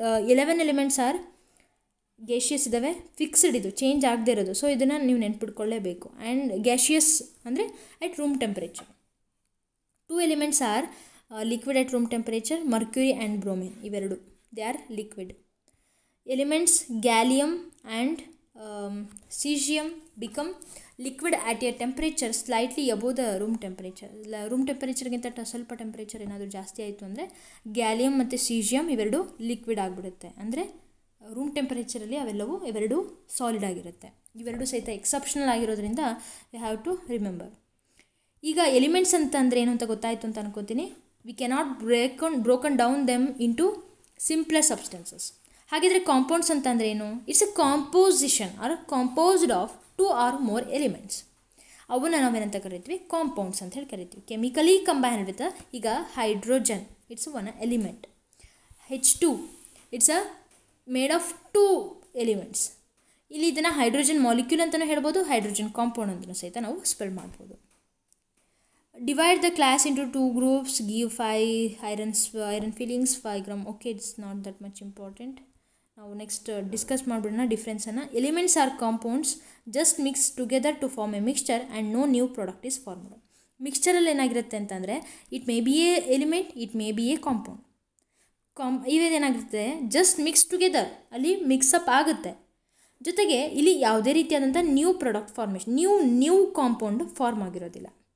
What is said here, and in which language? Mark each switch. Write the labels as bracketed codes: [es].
[kn] 11 elements are ಗ್ಯಾಷಿಯಸ್ ಇದ್ದಾವೆ, fixed, ಇದು change ಆಗದೆ ಇರೋದು. ಸೊ ಇದನ್ನು ನೀವು ನೆನ್ಪಿಟ್ಕೊಳ್ಳೇಬೇಕು. ಆ್ಯಂಡ್ ಗ್ಯಾಷಿಯಸ್ ಅಂದರೆ [en] At room temperature. 2 elements are liquid at room temperature, mercury and bromine. [kn] ಇವೆರಡು [en] They are liquid. Elements gallium and cesium become liquid at a temperature slightly above the room temperature. [kn] Room ಟೆಂಪರೇಚರ್ಗಿಂತ ಸ್ವಲ್ಪ temperature ಏನಾದರೂ ಜಾಸ್ತಿ ಆಯಿತು ಅಂದರೆ gallium ಮತ್ತು caesium ಇವೆರಡು liquid ಆಗಿಬಿಡುತ್ತೆ. ಅಂದರೆ ರೂಮ್ ಟೆಂಪರೇಚರಲ್ಲಿ ಇವೆರಡು ಸಾಲಿಡ್ ಆಗಿರುತ್ತೆ. ಇವೆರಡು ಸಹಿತ ಎಕ್ಸೆಪ್ಷನಲ್ ಆಗಿರೋದ್ರಿಂದ [en] You have to remember. [kn] ಈಗ ಎಲಿಮೆಂಟ್ಸ್ ಅಂತಂದರೆ ಏನು ಅಂತ ಗೊತ್ತಾಯಿತು ಅಂತ ಅನ್ಕೋತೀನಿ. [en] We cannot broken down them into simpler substances. [kn] ಹಾಗಿದ್ರೆ ಕಾಂಪೌಂಡ್ಸ್ ಅಂತಂದ್ರೆ ಏನು? [en] It's a composition or composed of 2 or more elements. [kn] ಅವನ್ನ ನಾವೇನಂತ ಕರಿತೀವಿ? ಕಾಂಪೌಂಡ್ಸ್ ಅಂತ ಹೇಳಿ ಕರಿತೀವಿ. [en] Chemically combined with ಈಗ hydrogen, it's one element. H2 it's a made of 2 elements. [kn] ಇಲ್ಲಿ ಇದನ್ನು ಹೈಡ್ರೋಜನ್ ಮಾಲಿಕ್ಯೂಲ್ ಅಂತಲೂ ಹೇಳ್ಬೋದು, ಹೈಡ್ರೋಜನ್ ಕಾಂಪೌಂಡ್ ಅಂತಲೂ ಸಹಿತ ನಾವು ಸ್ಪೆಲ್ ಮಾಡ್ಬೋದು. [en] Divide the class into 2 groups, give 5 iron fillings 5 gram. Okay, it's not that much important. [kn] ನಾವು ನೆಕ್ಸ್ಟ್ ಡಿಸ್ಕಸ್ ಮಾಡಿಬಿಡೋಣ ಡಿಫ್ರೆನ್ಸನ್ನು. [en] Elements or compounds just mix together to form a mixture and no new product is formed. [kn] ಮಿಕ್ಸ್ಚರಲ್ಲಿ ಏನಾಗಿರುತ್ತೆ ಅಂತಂದರೆ [en] It may be a element, it may be a compound. [kn] ಇವೇನೇನಾಗಿರುತ್ತೆ? [en] just mix together, [kn] ಅಲ್ಲಿ mix-up ಆಗುತ್ತೆ. ಜೊತೆಗೆ ಇಲ್ಲಿ ಯಾವುದೇ ರೀತಿಯಾದಂಥ new product formation, new compound form ಆಗಿರೋದಿಲ್ಲ.